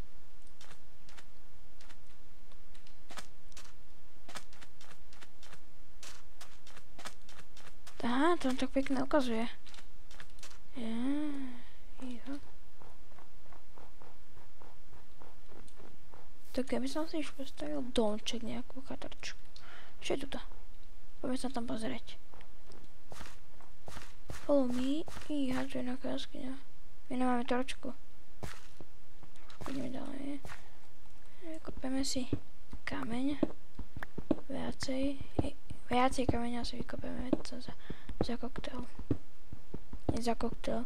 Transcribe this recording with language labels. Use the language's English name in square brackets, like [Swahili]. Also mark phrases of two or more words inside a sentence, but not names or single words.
[Slovak] Aha, to on tak pekne ukazuje. Jo. Tak ja by som si už postavil domček, nejakú chatrčku. Čo je tuto? Poďme sa tam pozrieť. [English] Follow me. [Slovak] Iha, čo je nejaká jaskyňa. My nemáme torčku. Ideme ďalej. Kopeme si kameň. Viacej kameňa si vykopeme za koktail. Nie za koktail.